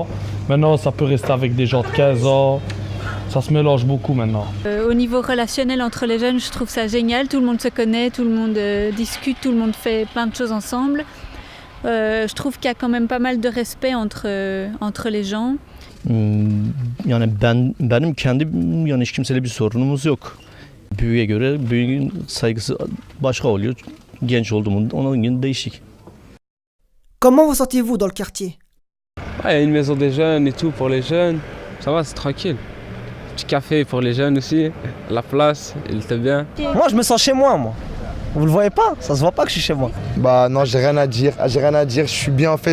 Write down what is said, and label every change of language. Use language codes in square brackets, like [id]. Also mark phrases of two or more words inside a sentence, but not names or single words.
[fr] Maintenant, ça peut rester avec des gens de 15 ans. Ça se mélange beaucoup maintenant. Au niveau relationnel entre les jeunes, je trouve ça génial. Tout le monde se connaît, tout le monde discute, tout le monde fait plein de choses ensemble. Je trouve qu'il y a quand même pas mal de respect entre les gens. [tr] Yani benim kendi yani hiç kimseyle bir sorunumuz yok. Büyüğe göre büyüğün saygısı başka oluyor. Genç olduğumda onun gibi değişik. [fr] Comment vous sentez-vous dans le quartier? Il y a une maison des jeunes et tout pour les jeunes. Ça va, c'est tranquille. Petit café pour les jeunes aussi. La place, il était bien. Moi, je me sens chez moi. Vous le voyez pas? Ça se voit pas que je suis chez moi. Non, j'ai rien à dire. Je suis bien en fait.